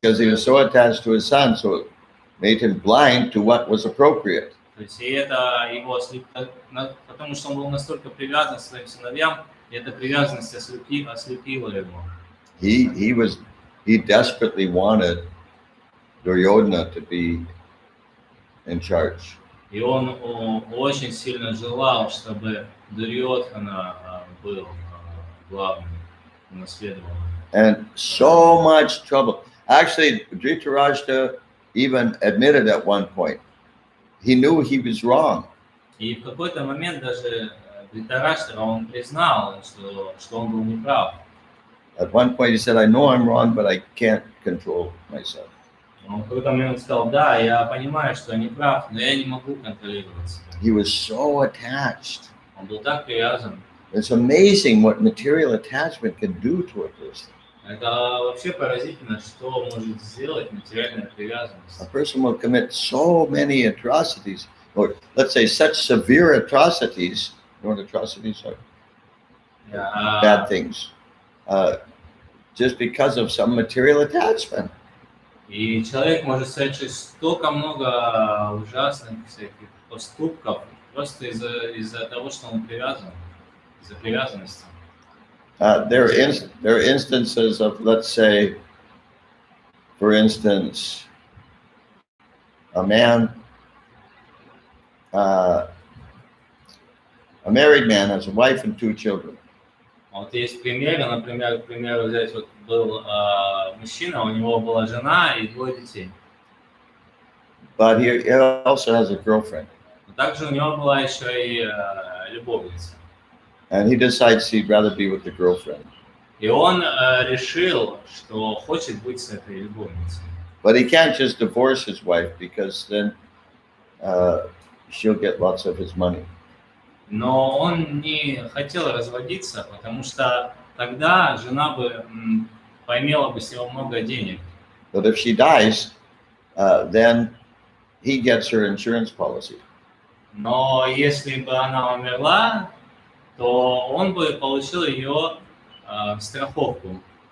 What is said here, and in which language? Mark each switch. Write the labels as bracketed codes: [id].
[en] Because he was so attached to his son, so it made him blind to what was appropriate. [ru] То есть и это его потому что он был настолько привязан к своим сыновьям, и эта привязанность ослепила его. [en] He desperately wanted Duryodhana to be in charge. [ru] И он очень сильно желал, чтобы Дурьодхана был главным наследователем. [en] And so much trouble. Actually, Dhritarashtra even admitted at one point. He knew he was wrong. [ru] И в какой-то момент даже Дритараштра, он признал, что он был неправ. [en] At one point he said, I know I'm wrong, but I can't control myself. [ru] Он в какой-то момент сказал, да, я понимаю, что я неправ, но я не могу контролировать себя. [en] He was so attached. [ru] Он был так привязан. [en] It's amazing what material attachment can do to a person. [ru] Это вообще поразительно, что может сделать материальная привязанность. [en] A person will commit so many atrocities, or let's say such severe atrocities. You know what atrocities are? Bad things. Just because of some material attachment. [ru] И человек может совершить столько много ужасных всяких поступков просто из-за того, что он привязан, из-за привязанности. [en] There are instances of, let's say, for instance, a married man has a wife and 2 children. [ru] Вот есть примеры, например, к примеру, взять вот был мужчина, у него была жена и 2 детей. [en] But he also has a girlfriend. [ru] Но также у него была еще и любовница. [en] And he decides he'd rather be with the girlfriend. [ru] И он решил, что хочет быть с этой любовницей. [en] But he can't just divorce his wife because then she'll get lots of his money. [ru] Но он не хотел разводиться, потому что тогда жена бы поимела бы себе много денег. [en] But if she dies, then he gets her insurance policy. [ru] Но если бы она умерла, то он бы получил ее страховку.